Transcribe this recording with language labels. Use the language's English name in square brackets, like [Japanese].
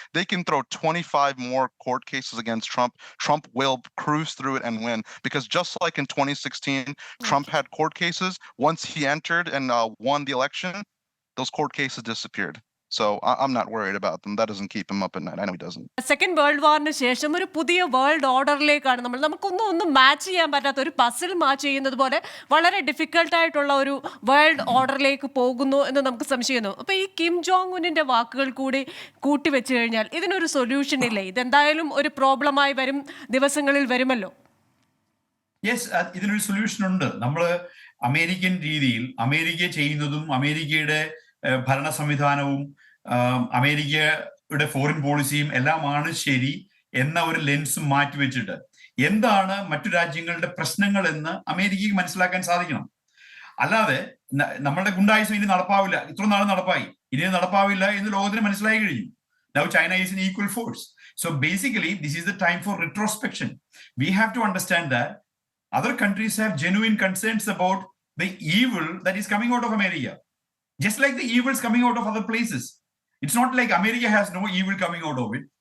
[English] They can throw 25 more court cases against Trump. Trump will cruise through it and win, because just like in 2016, Trump had court cases. Once he entered and won the election, those court cases disappeared. So I'm not worried about them. That doesn't keep him up at night. I know he doesn't. [Malayalam] Second world വാറിന് ശേഷം ഒരു പുതിയ world ഓർഡറിലേക്കാണ് നമുക്കൊന്നും match ചെയ്യാൻ പറ്റാത്ത ഒരു puzzle match ചെയ്യുന്നത് പോലെ വളരെ ഡിഫിക്കൽട്ടായിട്ടുള്ള ഒരു വേൾഡ് ഓർഡറിലേക്ക് പോകുന്നു എന്ന് നമുക്ക് സംശയിക്കുന്നു. അപ്പോൾ ഈ കിം ജോങ് ഉന്നിന്റെ വാക്കുകൾ കൂടി കൂട്ടിവെച്ച് കഴിഞ്ഞാൽ ഇതിനൊരു സൊല്യൂഷൻ ഇല്ലേ? ഇതെന്തായാലും ഒരു പ്രോബ്ലമായി വരും, ദിവസങ്ങളിൽ വരുമല്ലോ. യെസ്, ഇതിനൊരു സൊല്യൂഷൻ ഉണ്ട്. നമ്മൾ അമേരിക്കൻ രീതിയിൽ അമേരിക്ക ചെയ്യുന്നതും അമേരിക്കയുടെ ഭരണ സംവിധാനവും അമേരിക്കയുടെ ഫോറിൻ പോളിസിയും എല്ലാമാണ് ശരി എന്ന ഒരു ലെൻസും മാറ്റിവെച്ചിട്ട് എന്താണ് മറ്റു രാജ്യങ്ങളുടെ പ്രശ്നങ്ങൾ എന്ന് അമേരിക്കയ്ക്ക് മനസ്സിലാക്കാൻ സാധിക്കണം. അല്ലാതെ നമ്മളുടെ ഗുണ്ടായുസം ഇനി നടപ്പാവില്ല, ഇത്ര നാൾ നടപ്പായി, ഇനി നടപ്പാവില്ല എന്ന് ലോകത്തിന് മനസ്സിലായി കഴിഞ്ഞു. [English] Now China is an equal force. So basically this is the time for retrospection. We have to understand that other countries have genuine concerns about the evil that is coming out of America. Just like the evils coming out of other places. It's not like America has no evil coming out of it.